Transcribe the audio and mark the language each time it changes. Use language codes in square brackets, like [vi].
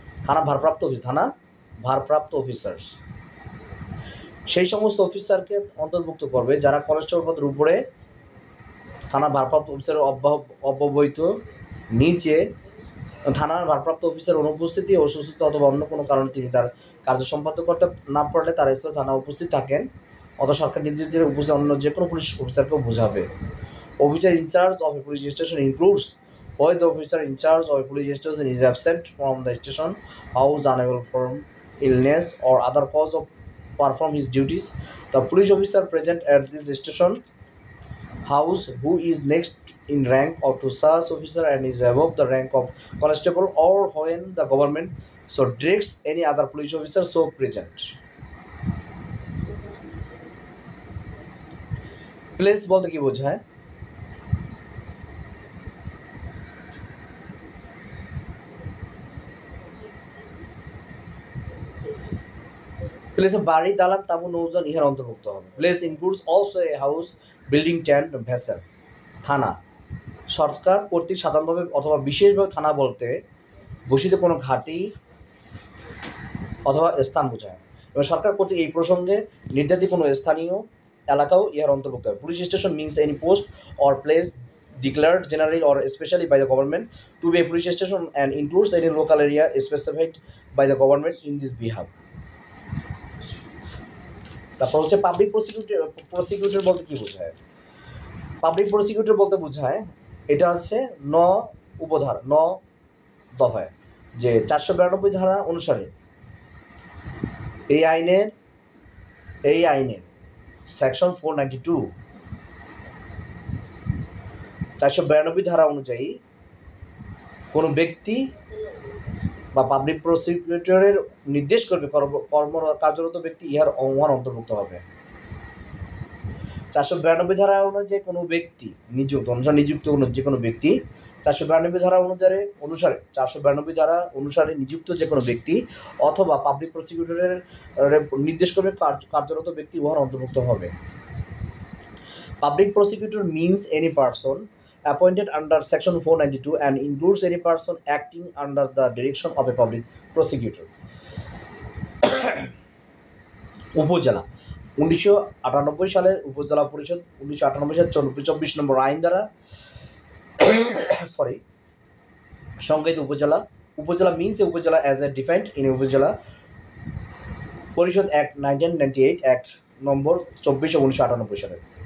[bn] থানা ভারপ্রাপ্ত অফিসার্স সেই সমস্ত অফিসারকে অন্তর্ভুক্ত করবে যারা কনস্টেবল পদের উপরে থানা ভারপ্রাপ্ত অফিসারের অব্যবহিত নিচে থানার ভারপ্রাপ্ত অফিসার অনুপস্থিতি, অসুস্থতা অথবা অন্য কোনো কারণে তিনি তার কার্য সম্পাদন করতে না পারলে তার স্থলে থানা উপস্থিত থাকেন অথবা সরকার নির্দেশ দিয়ে উপস্থিত অন্য যে কোনো পুলিশ অফিসারকেও বোঝাবে। [en] Officer in charge of a police station includes when the officer in charge of a police station is absent from the station house, unable from illness or other cause of perform his duties, the police officer present at this station house who is next in rank or to such officer and is above the rank of constable, or when the government so directs any other police officer so present. [bn] Place বলতে কি বোঝায়? Place বাড়ি, দালান, তাঁবু, নৌযান ইহার অন্তর্ভুক্ত হবে। [en] Place includes also a house, building, tent, vessel. [bn] থানা সরকার কর্তৃক সাধারণভাবে অথবা বিশেষভাবে থানা বলতে ঘোষিত কোনো ঘাঁটি অথবা স্থান বোঝায়, এবং সরকার কর্তৃক এই প্রসঙ্গে নির্ধারিত কোনো স্থানীয় এলাকাও ইহার অন্তর্ভুক্ত হবে। [en] Police station means any post or place declared generally or especially by the government to be a police station and includes any local area specified by the government in this behalf. [bn] তারপর হচ্ছে public prosecutor বলতে কি বোঝায়? Public prosecutor বলতে বোঝায়, এটা হচ্ছে উপধারা 9 দফায় যে 492 ধারা অনুসারে এই আইনের সেকশন 492 492 ধারা অনুযায়ী কোনো ব্যক্তি বা পাবলিক প্রসিকিউটরের নির্দেশ করবে কার্যরত ব্যক্তি ইহার অন্তর্ভুক্ত হবে। 492 ধারা অনুযায়ী কোনো ব্যক্তি নিযুক্ত কোনো যে কোনো ব্যক্তি 492 ধারা অনুসারে 492 ধারা অনুসারে নিযুক্ত যে কোনো ব্যক্তি অথবা পাবলিক প্রসিকিউটরের নির্দেশ করবে কার্যরত ব্যক্তি উহার অন্তর্ভুক্ত হবে। [en] Public prosecutor means any person appointed under section 492 and includes any person acting under the direction of a public prosecutor. [bn] উপজেলা 1998 সালে উপজেলা পরিষদ 1998 সালে 24 নম্বর আইন দ্বারা সংজ্ঞায়িত উপজেলা [en] means a upazila as a defined in Upazila Parishad Act 1998 Act [bn] নম্বর 24 1998 সালে।